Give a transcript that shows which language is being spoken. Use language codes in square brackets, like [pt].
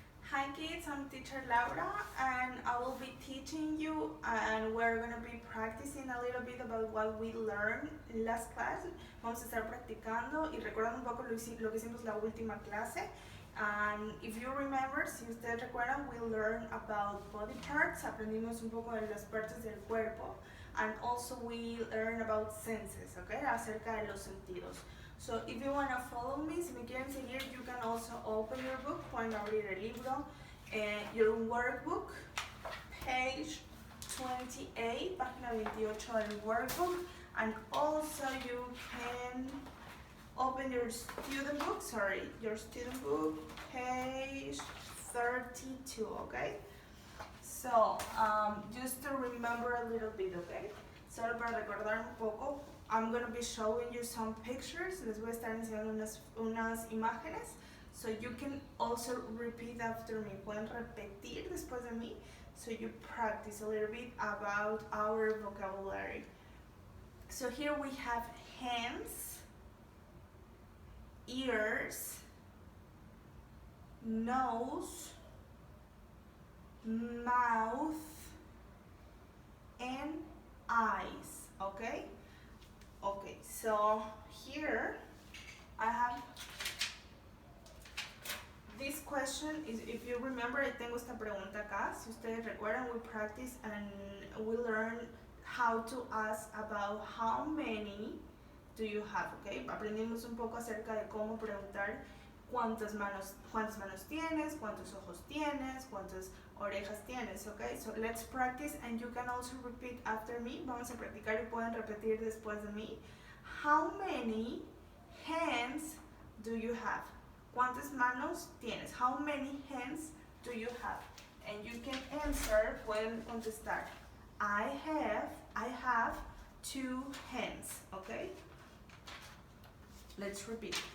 [en] Hi kids, I'm teacher Laura and I will be teaching you and we're going to be practicing a little bit about what we learned last class. [es] Vamos a estar practicando y recordando un poco lo que hicimos la última clase. [en] And if you remember, [es] si ustedes recuerdan, [en] we learned about body parts, [es] aprendimos un poco de las partes del cuerpo, [en] and also we learned about senses, okay, [es] acerca de los sentidos. [en] So if you want to follow me, [es] si me quieren seguir, [en] you can also open your book, [es] pueden abrir el libro, [en] your workbook, page 28, [es] página 28 del workbook, [en] and also you can open your student book, page 32, okay? So, just to remember a little bit, okay? [es] Solo para recordar un poco, [en] I'm going to be showing you some pictures. [es] Les voy a estar enseñando unas imágenes. [en] So you can also repeat after me. [es] Pueden repetir después de mí. [en] So you practice a little bit about our vocabulary. So here we have hands, ears, nose, mouth, and eyes, okay? Okay, so here I have this question is, if you remember, [es] tengo esta pregunta acá. Si ustedes recuerdan, [en] we practice and we learn how to ask about how many do you have, okay? [es] Aprendimos un poco acerca de cómo preguntar cuántas manos tienes, cuántos ojos tienes, cuántas orejas tienes, okay? [en] So let's practice and you can also repeat after me. [es] Vamos a practicar y pueden repetir después de mí. [en] How many hands do you have? [es] ¿Cuántas manos tienes? [en] How many hands do you have? And you can answer, [es] pueden contestar. [en] I have 2 hands, okay? Let's repeat.